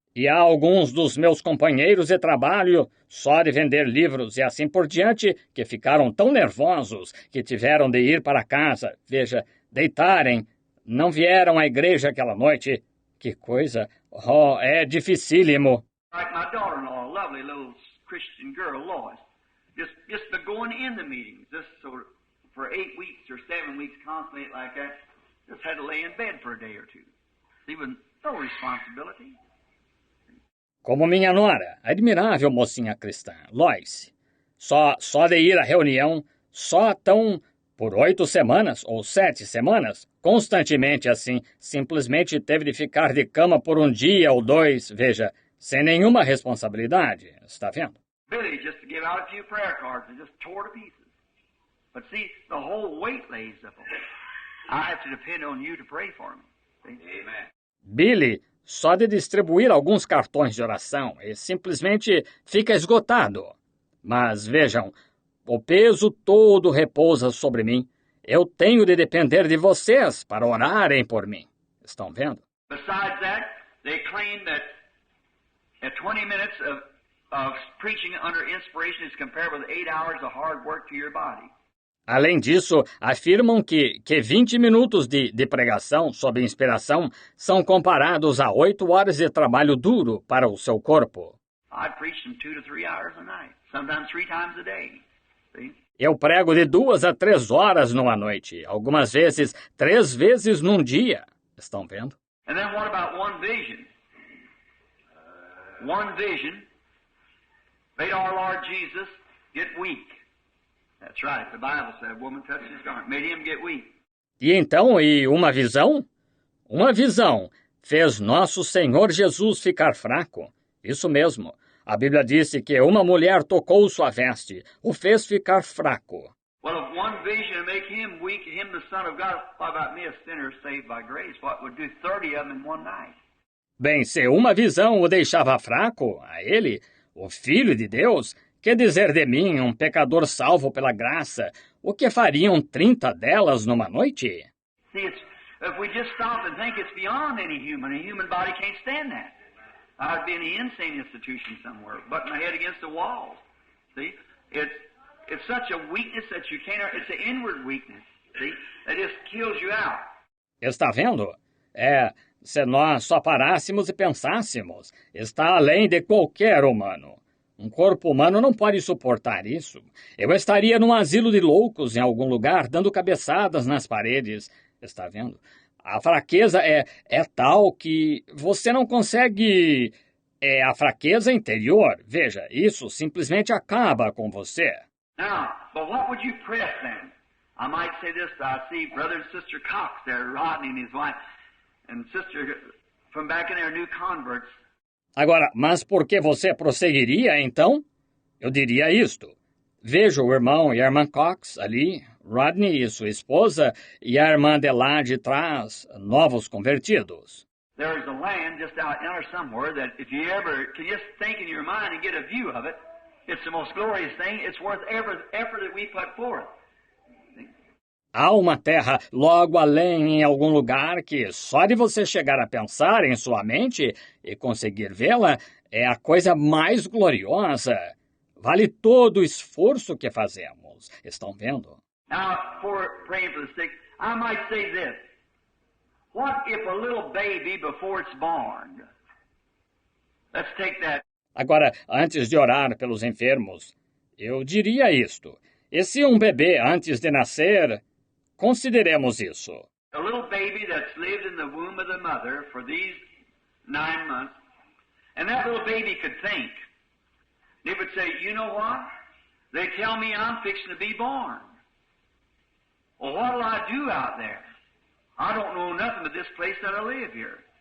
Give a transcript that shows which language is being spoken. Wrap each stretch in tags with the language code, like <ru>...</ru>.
<pt>E há alguns dos meus companheiros de trabalho, só de vender livros e assim por diante, que ficaram tão nervosos que tiveram de ir para casa. Veja, deitarem, não vieram à igreja aquela noite. Que coisa! Oh, é dificílimo.</pt> <en>Like my daughter-in-law, a lovely little Christian girl, Lois, just by going in the meetings, just for 8 weeks or 7 weeks constantly like that, just had to lay in bed for a day or two. See, with no responsibility.</en> <pt>Como minha nora, admirável mocinha cristã, Lois. Só de ir à reunião, só tão por 8 semanas ou 7 semanas, constantemente assim, simplesmente teve de ficar de cama por um dia ou 2, veja, sem nenhuma responsabilidade, está vendo?</pt> <en>Billy just to give out a few prayer cards and just tore to pieces. But see, the whole weight lays upon me. I have to depend on you to pray for me. See? Amen.</en> <pt>Billy, só de distribuir alguns cartões de oração e simplesmente fica esgotado. Mas vejam, o peso todo repousa sobre mim. Eu tenho de depender de vocês para orarem por mim. Estão vendo?</pt> <en>Besides that, they claim that 20 minutes of preaching under inspiration is compared with 8 hours of hard work to your body.</en> <pt>Além disso, afirmam que 20 minutos de pregação sob inspiração são comparados a 8 horas de trabalho duro para o seu corpo.</pt> <en>I preach them 2 to 3 hours a night, sometimes 3 times a day. See?</en> <pt>Eu prego de 2 a 3 horas numa noite, algumas vezes 3 vezes num dia. Estão vendo?</pt> <en>And then what about one vision? One vision made our Lord Jesus get weak. That's right. The Bible said, woman touched his garment, made him get weak.</en> <pt>E então, uma visão? Uma visão fez nosso Senhor Jesus ficar fraco. Isso mesmo. A Bíblia disse que uma mulher tocou sua veste, o fez ficar fraco.</pt> <en>Well, if one vision would make him weak, him the Son of God, what about me, a sinner saved by grace? What would do 30 of them in one night?</en> <pt>Bem, se uma visão o deixava fraco, a ele, o Filho de Deus, quer dizer de mim, um pecador salvo pela graça, o que fariam 30 delas numa noite?</pt> <en>See, if we just stop and think it's beyond any human, a human body can't stand that. I'd be in an insane institution somewhere, butting my head against the walls. See, it's such a weakness that you can't. It's an inward weakness. See, that just kills you out.</en> <pt>Está vendo? Se nós só parássemos e pensássemos, está além de qualquer humano. Um corpo humano não pode suportar isso. Eu estaria num asilo de loucos em algum lugar, dando cabeçadas nas paredes. Está vendo? A fraqueza é tal que você não consegue... É a fraqueza interior. Veja, isso simplesmente acaba com você.</pt> <en>Now, but what would you press then? I might say this, I see Brother and Sister Cox there, Rodney and his wife, and Sister from back in there, new converts.</en> <pt>Agora, mas por que você prosseguiria, então? Eu diria isto. Veja o irmão e a irmã Cox ali, Rodney e sua esposa, e a irmã de lá de trás, novos convertidos.</pt> <en>There's a land just out there somewhere that if you ever can just think in your mind and get a view of it, it's the most glorious thing. It's worth every effort that we put forth.</en> <pt>Há uma terra logo além em algum lugar que só de você chegar a pensar em sua mente e conseguir vê-la é a coisa mais gloriosa. Vale todo o esforço que fazemos. Estão vendo?</pt> <en>Now, for praying for the sick, I might say this. What if a little baby before it's born? Let's take that.</en> <pt>Agora, antes de orar pelos enfermos, eu diria isto. E se um bebê antes de nascer... Consideremos isso.</pt> <en>A little baby that's lived in the womb of the mother for these 9 months, and that little baby could think. They would say, you know what? They tell me I'm fixing to be born. Well, what'll I do out there? I don't know nothing but this place that I live here.</en>